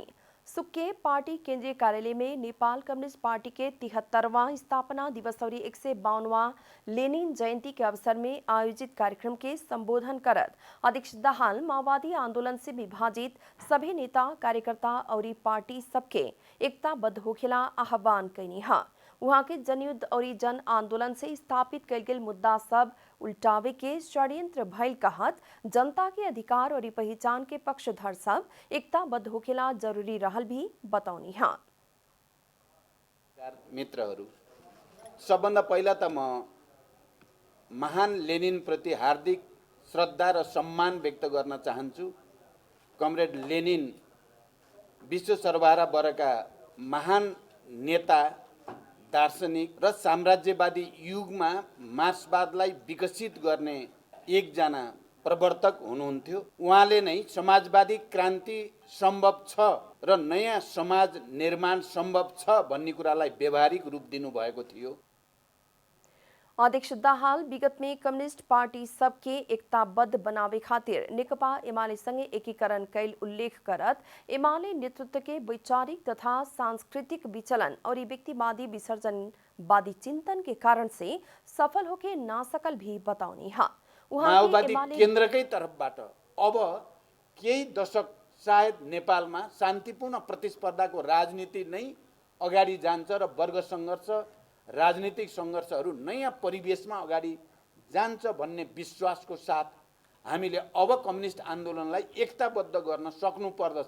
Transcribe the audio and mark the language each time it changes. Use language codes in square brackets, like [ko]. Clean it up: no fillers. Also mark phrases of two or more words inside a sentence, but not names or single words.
[bho] सुक्के पार्टी केंद्रीय कार्यालय में नेपाल कम्युनिस्ट पार्टी के 73वां स्थापना दिवस और 152वां लेनिन जयंती के अवसर में आयोजित कार्यक्रम के संबोधन करत अध्यक्ष दाहाल माओवादी आंदोलन से विभाजित सभी नेता कार्यकर्ता और पार्टी सबके एकताबद्ध होखेला आह्वान कैनी हा। वहां के जनयुद्ध और जन आंदोलन से स्थापित कल गेल मुद्दा सब उल्टावे के षड्यंत्र भइल कहत जनता के अधिकार और पहचान के पक्षधर सब एकताबद्ध होखेला जरूरी रहल भी बताउनी हा। [ne] मित्रहरू, सबभन्दा पहिला त म महान लेनिन प्रति हार्दिक श्रद्धा र सम्मान व्यक्त गर्न चाहन्छु। कमरेड लेनिन विश्व सर्वहारा बरका महान नेता, दार्शनिक र साम्राज्यवादी युगमा मार्क्सवादलाई विकसित गर्ने एकजना प्रवर्तक हुनुहुन्थ्यो। उहाँले नै समाजवादी क्रान्ति सम्भव छ र नयाँ समाज निर्माण सम्भव छ भन्ने कुरालाई व्यावहारिक रूप दिनुभएको थियो। [bho] अध्यक्ष दाहाल विगत में कम्युनिस्ट पार्टी सबके एकताबद्ध बनावे खातिर नेकपा एमाले संगे एकीकरण कैल उल्लेख करत एमाले नेतृत्व के वैचारिक तथा सांस्कृतिक विचलन और व्यक्तिवादी विसर्जनवादी चिंतन के कारण से सफल होके ना सकल भी बताउनी हा। [ne] माओवादी केन्द्रकै तर्फबाट अब केही दशक सायद नेपालमा शान्तिपूर्ण प्रतिस्पर्धाको राजनीति नै अगाडि जान्छ र वर्ग सङ्घर्ष, राजनीतिक सङ्घर्षहरू नयाँ परिवेशमा अगाडि जान्छ भन्ने विश्वासको साथ हामीले अब कम्युनिस्ट आन्दोलनलाई एकताबद्ध गर्न सक्नु पर्दछ।